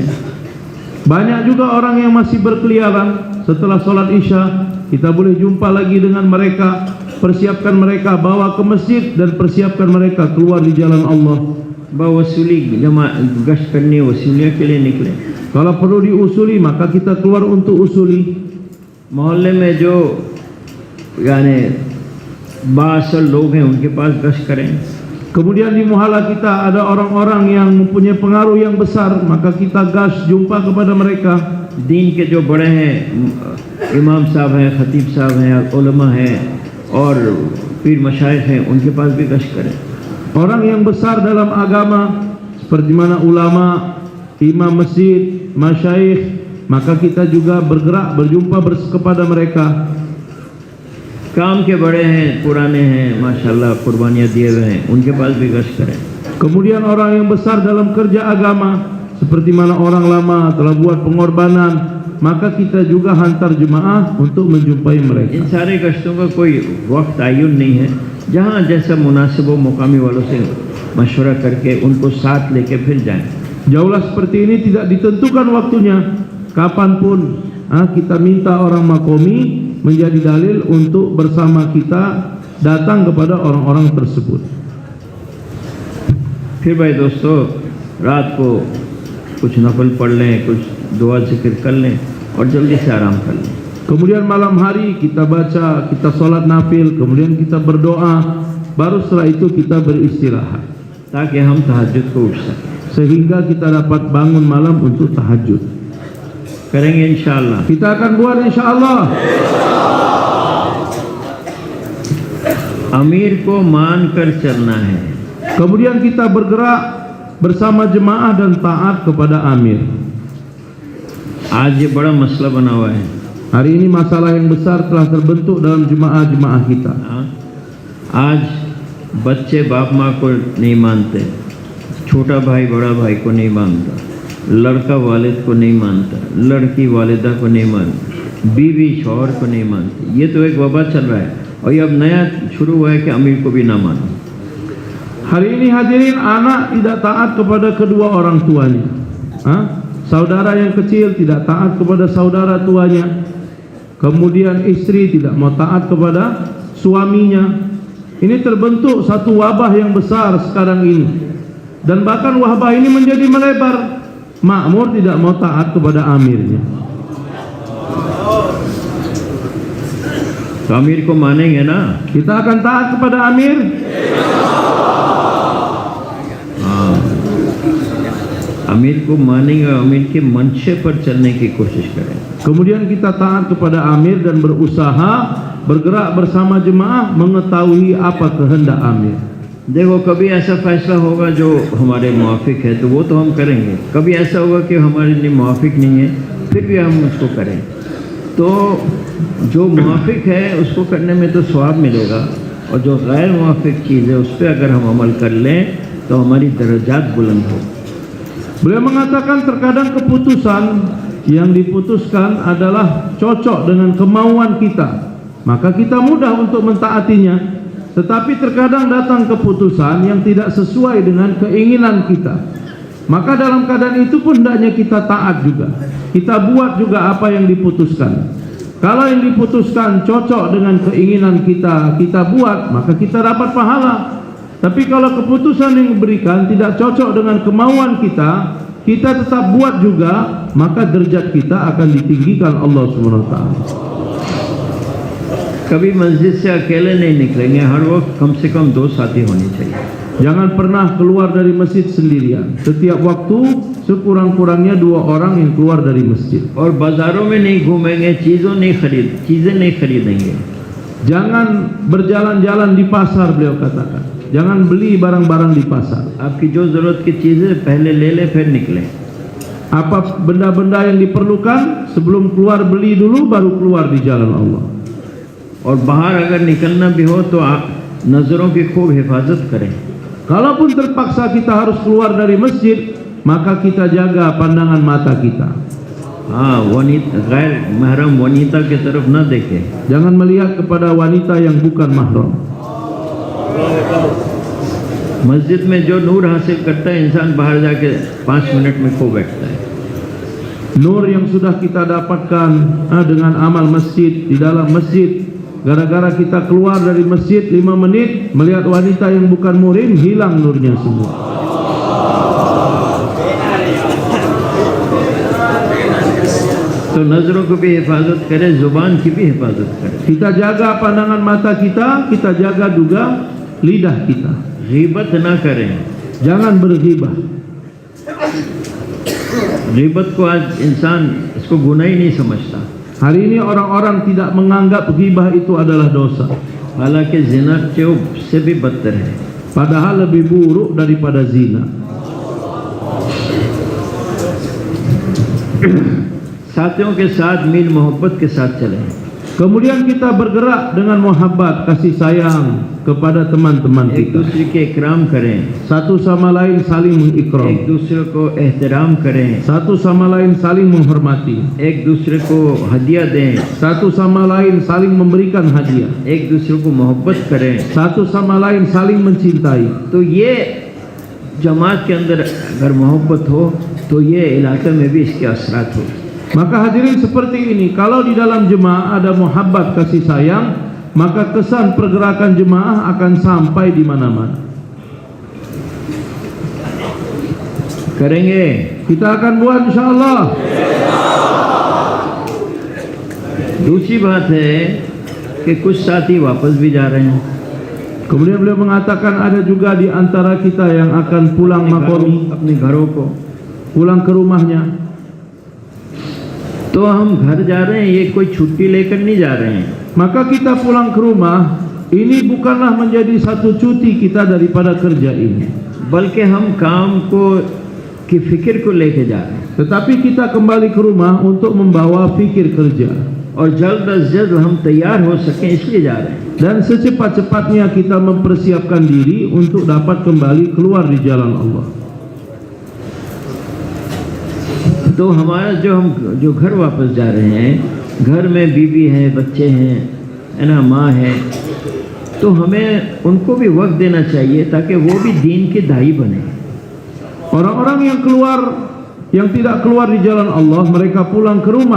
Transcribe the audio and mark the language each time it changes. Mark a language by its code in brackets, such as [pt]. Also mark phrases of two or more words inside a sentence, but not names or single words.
[ms] Banyak juga orang yang masih berkeliaran setelah sholat isya. Kita boleh jumpa lagi dengan mereka, persiapkan mereka, bawa ke masjid dan persiapkan mereka keluar di jalan Allah. [hi] वसूली जमा गश्त करनी, वसूलिया के लिए निकले. [ms] Kalau perlu diusuli maka kita keluar untuk usuli. [hi] मोहल्ले में जो यानी बासल लोग हैं उनके पास गश्त करें. [ms] Kemudian di muhala kita ada orang-orang yang mempunyai pengaruh yang besar, maka kita gas jumpa kepada mereka. [hi] दीन के जो बड़े हैं, इमाम साहब हैं, खतीब साहब हैं, उलमा हैं और पीर मशाइख हैं, उनके पास भी गश्त करें. [ms] Orang yang besar dalam agama seperti mana ulama, imam masjid, masyayikh, maka kita juga bergerak berjumpa kepada mereka. [hi] काम के बड़े हैं, पुराने हैं, माशाल्लाह कुर्बानियाँ दिए हुए हैं, उनके पास भी गश्त करें। [ms] Kemudian orang yang besar dalam kerja agama, seperti mana orang lama telah buat pengorbanan, maka kita juga hantar jemaah untuk menjumpai mereka. [hi] इन सारे गश्तों का कोई वक्त आयुन नहीं है, जहाँ जैसा मुनासिब हो मुकामी वालों से मशवरा करके उनको साथ लेके फिर जाएं। [ms] Jauhlah seperti ini, tidak ditentukan waktunya, kapanpun kita minta orang makomi menjadi dalil untuk bersama kita datang kepada orang-orang tersebut. [hi] फिर भाई दोस्तों, रात को कुछ नफल पढ़ लें, कुछ दुआ जिक्र कर लें और जल्दी से आराम कर लें। [ms] Kemudian malam hari kita baca, kita sholat nafil, kemudian kita berdoa, baru setelah itu kita beristirahat, [hi] ताकि हम तहज्जुद को उठ सकें। [ms] sehingga kita dapat bangun malam untuk tahajud. [hi] करेंगे इंशाअल्लाह। [ms] Kita akan buat insyaallah. [hi] अमीर को मान कर चलना है। [ms] Kemudian kita bergerak bersama jemaah dan taat kepada amir. [hi] आज ये बड़ा मसला बना हुआ है। Hari ini masalah yang besar telah terbentuk dalam jemaah-jemaah kita. आज बच्चे बाप माँ को नहीं मानते, छोटा भाई बड़ा भाई को नहीं मानता, लड़का वालिद को नहीं मानता, लड़की वालिदा को नहीं मानती, बीवी शौहर को नहीं मानती। ये तो एक वबा चल रहा है और ये अब नया शुरू हुआ है कि अमीर को भी ना मानो। [ms] Hari ini hadirin, anak tidak taat kepada kedua orang tuanya. Saudara yang kecil tidak taat kepada saudara tuanya. Kemudian istri tidak mau taat kepada suaminya. Ini terbentuk satu wabah yang besar sekarang ini. Dan bahkan wabah ini menjadi melebar. Makmur tidak mau taat kepada amirnya. [hi] तो अमीर को मानेंगे ना? [ms] Kita akan taat kepada amir. [hi] हाँ, अमीर को मानेंगे, अमीर के मंशे पर चलने की कोशिश करें। [ms] Kemudian kita taat kepada amir dan berusaha bergerak bersama jemaah mengetahui apa kehendak amir. [hi] देखो, कभी ऐसा फैसला होगा जो हमारे मुआफिक है तो वो तो हम करेंगे, कभी ऐसा होगा कि हमारे लिए मुआफिक नहीं है फिर भी हम उसको करें। तो जो मुआफिक है उसको करने में तो स्वाब मिलेगा, और जो गैर मुआफिक चीज़ है उस पर अगर हम अमल कर लें तो हमारी दर्जात बुलंद हो। [ms] Beliau mengatakan terkadang keputusan yang diputuskan adalah cocok dengan kemauan kita, maka kita mudah untuk mentaatinya. Tetapi terkadang datang keputusan yang tidak sesuai dengan keinginan kita, maka dalam keadaan itu pun hendaknya kita taat juga. Kita buat juga apa yang diputuskan. Kalau yang diputuskan cocok dengan keinginan kita, kita buat, maka kita dapat pahala. Tapi kalau keputusan yang diberikan tidak cocok dengan kemauan kita, kita tetap buat juga, maka derajat kita akan ditinggikan Allah [ar] سبحانه وتعالى. [hi] कभी मस्जिद से अकेले नहीं निकलेंगे, हर वक्त कम से कम 2 साथी होनी चाहिए। [ms] Jangan pernah keluar dari masjid sendirian. Setiap waktu sekurang-kurangnya 2 orang yang keluar dari masjid. [hi] और बाजारों में नहीं घूमेंगे, चीज़ें नहीं खरीदेंगे। [ms] Jangan berjalan-jalan di pasar, beliau katakan. Jangan beli barang-barang di pasar. [hi] आपकी जो ज़रूरत की चीज़ें पहले ले ले फिर निकले। [ms] Apa benda-benda yang diperlukan, sebelum keluar beli dulu, baru keluar di jalan Allah. [hi] और बाहर अगर निकलना भी हो तो आप नज़रों की खूब हिफाजत करें। [ms] Kalaupun terpaksa kita harus keluar dari masjid, maka kita jaga pandangan mata kita. [hi] हाँ, गैर महरम वनीता की तरफ न देखें। [ms] Jangan melihat kepada wanita yang bukan mahram. [hi] मस्जिद में जो नूर हासिल करता है इंसान बाहर जाके 5 मिनट में खो बैठता है। [ms] Nur yang sudah kita dapatkan dengan amal masjid, di dalam masjid, gara-gara kita keluar dari masjid 5 menit melihat wanita yang bukan murim, hilang nurnya semua. [hi] तो नज़रों को भी हिफाजत करें, ज़ुबान की भी हिफाजत करें। [ms] Kita jaga pandangan mata kita jaga juga lidah kita. [hi] गीबत ना करें। [ms] Jangan berghibah. [hi] गीबत को आज इंसान इसको गुनाह ही नहीं समझता। [ms] Hari ini orang-orang tidak menganggap ghibah itu adalah dosa. [hi] हालांकि जिना से भी बदतर है। [ms] Padahal lebih buruk daripada zina. [hi] साथियों के साथ मिल मोहब्बत के साथ चलें। [ms] Kemudian kita bergerak dengan muhabbat, kasih sayang kepada teman-teman [hi] एक [ms] kita. [hi] दूसरे के इकराम करें, [ms] Satu sama lain saling [hi] एक [ms] mengikram. [hi] दूसरे को एहतराम करें, [ms] Satu sama lain saling menghormati. [hi] एक दूसरे को हदिया दें, [ms] Satu sama lain saling memberikan hadiah. [hi] एक दूसरे को मोहब्बत करें। [ms] Satu sama lain saling mencintai. [hi] तो ये जमात के अंदर अगर मोहब्बत हो तो ये इलाके में भी इसके असरात हो। [ms] Maka hadirin seperti ini, kalau di dalam jemaah ada muhabbat, kasih sayang, maka kesan pergerakan jemaah akan sampai di mana-mana. [hi] करेंगे। [ms] Kita akan buat insyaallah. [hi] दूसरी बात है कि कुछ साथी वापस भी जा रहे हैं। [ms] Kemudian beliau mengatakan ada juga di antara kita yang akan pulang makomi, [hi] अपने घरों को, [ms] pulang ke rumahnya. [hi] तो हम घर जा रहे हैं, ये कोई छुट्टी लेकर नहीं जा रहे हैं। [ms] Maka kita pulang ke rumah, ini bukanlah menjadi satu cuti kita daripada kerja ini, [hi] बल्कि हम काम को की फिक्र को लेके जा रहे हैं [ms] tetapi kita kembali ke rumah untuk membawa fikir kerja. [hi] और जल्द अज जल्द हम तैयार हो सकें इसलिए जा रहे हैं। [ms] Dan secepat-cepatnya kita mempersiapkan diri untuk dapat kembali keluar di jalan Allah. [hi] तो हमारा जो घर वापस जा रहे हैं, घर में बीवी है, बच्चे हैं, है ना, माँ है, तो हमें उनको भी वक्त देना चाहिए ताकि वो भी दीन के दाई बने। [ms] Orang-orang yang keluar, yang tidak keluar di jalan Allah, mereka pulang ke rumah.